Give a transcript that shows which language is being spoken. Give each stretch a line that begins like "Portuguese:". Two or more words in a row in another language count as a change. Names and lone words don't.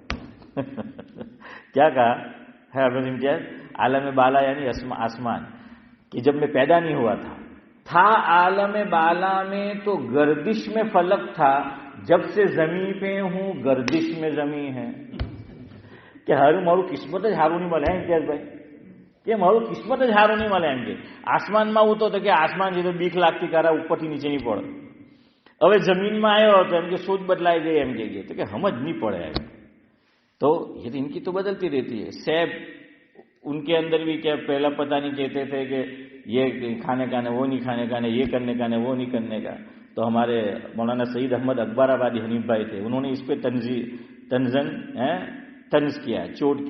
Urdu: کیا کہا ہے حافظ امتیاز؟ عالم بالا یعنی آسمان, کہ جب میں پیدا نہیں ہوا تھا عالم بالا میں تو گردش میں فلک تھا, جب سے زمین پہ ہوں گردش میں زمین ہے.
Gujarati: کہ મારું કિસ્મત જ હારું નહીં મળે ઇમ્તિયાઝભાઈ, કે મારું કિસ્મત જ હારું નહીં મળે. એમ કે આસમાનમાં ઉતો તો કે આસમાન છે તો બીક લાગતી કારા ઉપરથી નીચે નહીં પડે. હવે જમીનમાં આવ્યો હતો એમ કે સોચ બદલાઈ ગઈ એમ કે તો કે સમજ નહીં પડે એમ.
Urdu: تو یہ تو ان کی تو بدلتی رہتی ہے. سیب ان کے اندر بھی کیا پہلا پتہ نہیں کہتے تھے کہ یہ کھانے کا نہیں, وہ نہیں کھانے کا نہیں, یہ کرنے کا نہیں, وہ نہیں کرنے کا. تو ہمارے مولانا سعید احمد اکبر آبادی حنیف بھائی تھے, انہوں نے اس پہ طنز کیا, چوٹ کی.